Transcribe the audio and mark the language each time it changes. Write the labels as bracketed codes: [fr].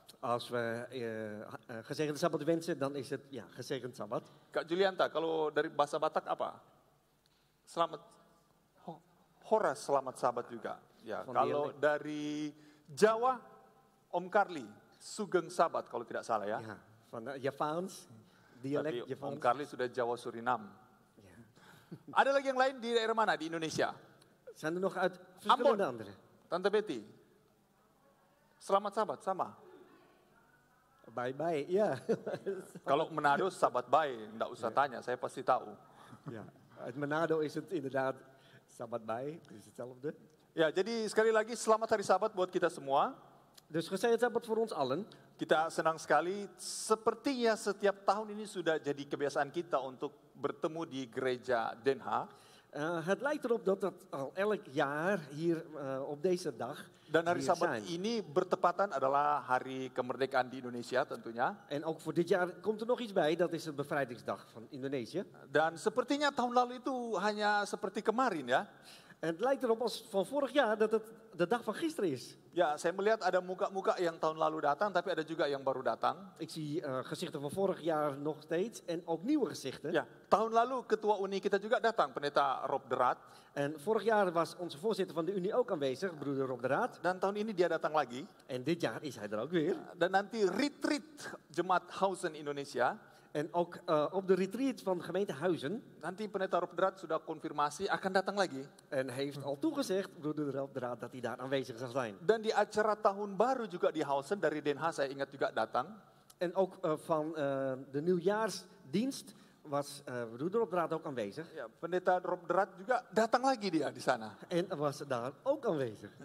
[nl] Als we gezegende Sabbat wensen, dan is het ja, gezegend Sabbat. [id] Kak Julianta, kalau dari bahasa Batak apa? Selamat, Horas selamat Sabat juga. Ya, kalau dari Jawa, Om Karli, [jv] Sugeng Sabat [id] kalau tidak salah ya. [nl] Ja, van Javaans, dialek [id] Tapi [nl] Javaans. [id] Om Karli sudah Jawa Suriname. [nl] Ja. [id] Ada lagi yang lain di daerah mana di Indonesia? [nl] Zijn er nog uit verschillende andere? [id] Tante Betty, selamat Sabat sama. [nl] Bye-bye, ja. [id] Kalau Manado Sabat Bye, enggak usah tanya, saya pasti tahu. [nl] Ja, uit Manado is het inderdaad Sabat Bye, het is hetzelfde. [id] Ya, jadi sekali lagi selamat hari Sabat buat kita semua. [nl] Dus gezegend Sabbat voor ons allen. [id] Kita senang sekali, sepertinya setiap tahun ini sudah jadi kebiasaan kita untuk bertemu di gereja Den Haag. [nl] Het lijkt erop dat dat al elk jaar hier op deze dag [id] Dan hari [nl] hier [id] Sabat [nl] zijn. [id] ini bertepatan adalah hari kemerdekaan di Indonesia tentunya. [nl] En ook voor dit jaar komt er nog iets bij, dat is de bevrijdingsdag van Indonesië. [id] Dan sepertinya tahun lalu itu hanya seperti kemarin ya. [nl] En het lijkt erop als van vorig jaar dat het de dag van gisteren is. [id] Ya, saya melihat ada muka-muka yang tahun lalu datang, tapi ada juga yang baru datang. [nl] Ik zie gezichten van vorig jaar nog steeds en ook nieuwe gezichten. [id] Ya, tahun lalu ketua Uni kita juga datang, Pendeta Rob de Raad. [nl] En vorig jaar was onze voorzitter van de Unie ook aanwezig, broeder Rob de Raad. [id] Dan tahun ini dia datang lagi. [nl] En dit jaar is hij er ook weer. [id] Dan nanti retreat Jemaat Hausen Indonesia. [nl] En ook op de retreat van de gemeente Huizen. [id] Nanti Pendeta Rob de Raad sudah konfirmasi akan datang lagi. [nl] En heeft al toegezegd, broeder Rob de Raad, dat hij daar aanwezig zal zijn. [id] Dan di acara tahun baru juga di Hausen dari Den Haag saya ingat juga datang. [nl] En ook van de nieuwjaarsdienst was broeder Rob de Raad ook aanwezig. [id] Ya, Pendeta Rob de Raad juga datang lagi dia di sana. [nl] En was daar ook aanwezig.